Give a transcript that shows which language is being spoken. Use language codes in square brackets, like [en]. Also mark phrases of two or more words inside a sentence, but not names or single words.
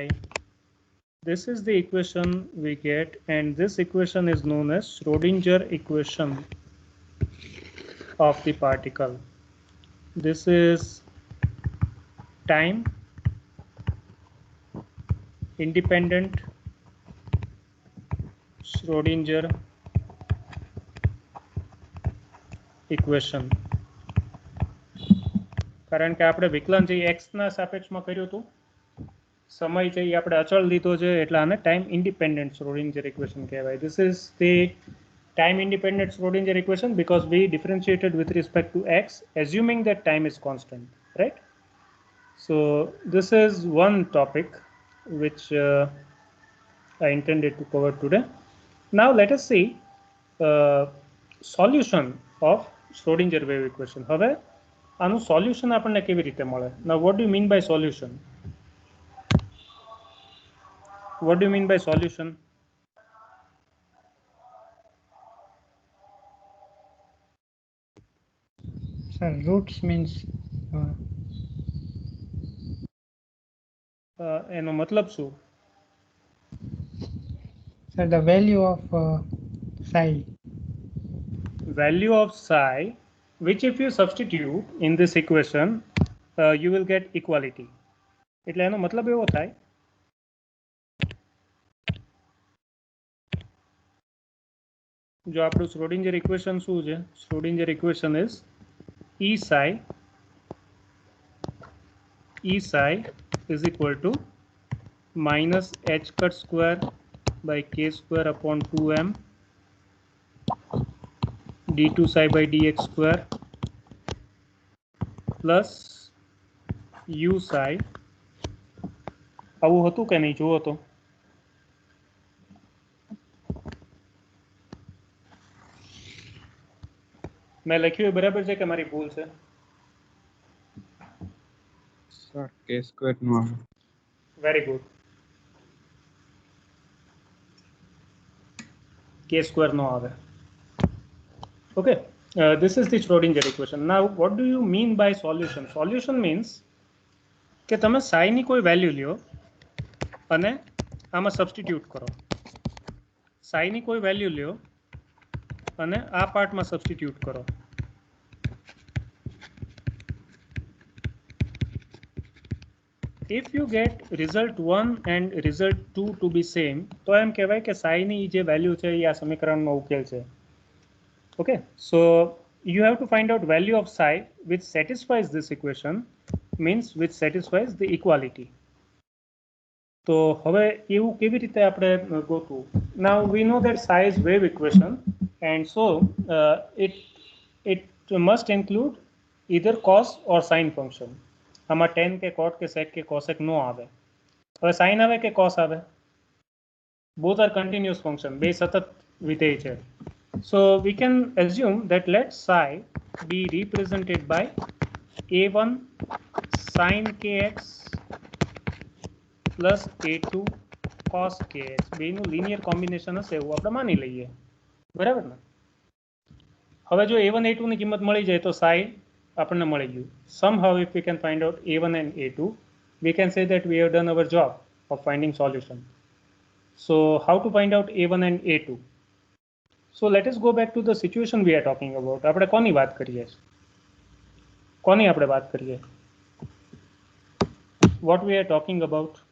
[en] This is the equation we get, and this equation is known as Schrodinger equation of the particle. This is time independent Schrodinger equation. [gu] કારણ કે આપણે વિકલન જે x ના સાપેક્ષમાં કર્યું હતું, સમય છે એ આપણે અચળ લીધો છે, એટલે આને [en] time independent Schrodinger equation [gu] કહેવાય. [en] This is the time independent Schrodinger equation because we differentiated with respect to x assuming that time is constant, right? So this is one topic which I intended to cover today. Now let us see solution of Schrodinger wave equation. [gu] હવે આનું સોલ્યુશન આપણને કેવી રીતે મળે? [en] Now what do you mean by solution? What do you mean by solution? Sir, roots means [gu] એનો મતલબ શું? [en] sir, the value of psi. Value of psi, which if you substitute in this equation, you will get equality. [gu] એટલે એનો મતલબ એવો થાય જો આપણું Schrodinger equation શું છે? [en] Schrodinger equation is E psi is equal to minus h cut square by k square upon 2m d2 psi by dx square plus u psi. [gu] આવું હતું કે નહીં? જુઓ તો મેં લખ્યું એ બરાબર છે કે મારી ભૂલ છે? સર [en] K square [gu] નો આવે. [en] Very good. K square [gu] નો આવે. [en] Okay, this is the Schrodinger equation. Now what do you mean by solution? Solution means [gu] કે તમે psi ની કોઈ વેલ્યુ લ્યો અને આમાં સબસ્ટિટ્યુટ કરો. psi ની કોઈ વેલ્યુ લ્યો અને આ પાર્ટમાં સબસ્ટિટ્યુટ કરો. [en] If you get result 1 and result 2 to be same, [gu] તો એમ કહેવાય કે psi ની જે વેલ્યુ છે એ આ સમીકરણનો ઉકેલ છે. [en] Okay, so you have to find out value of psi which satisfies this equation, means which satisfies the equality. [gu] તો હવે એવું કેવી રીતે આપણે ગોતવું? [en] Now we know that psi is wave equation, and so it must include either cos or sin function. [gu] આમાં tan કે cot કે sec કે cosec નો આવે. હવે sin આવે કે cos આવે? [en] Both are continuous function, [gu] બે સતત વિધેય છે. [en] So we can assume that let psi be represented by a1 sin kx plus a2 cos kx. [gu] બેનું [en] linear combination [gu] હશે એવું આપણે માની લઈએ, બરાબર ને? હવે જો a1 a2 ની કિંમત મળી જાય તો psi આપણને મળી ગયું. [en] Somehow if we can find out a1 and a2, we can say that we have done our job of finding solution. So how to find out a1 and a2? So let us go back to the situation we are talking about. [gu] આપણે કોની વાત કરીએ? કોની આપણે વાત કરીએ? [en] What we are talking about?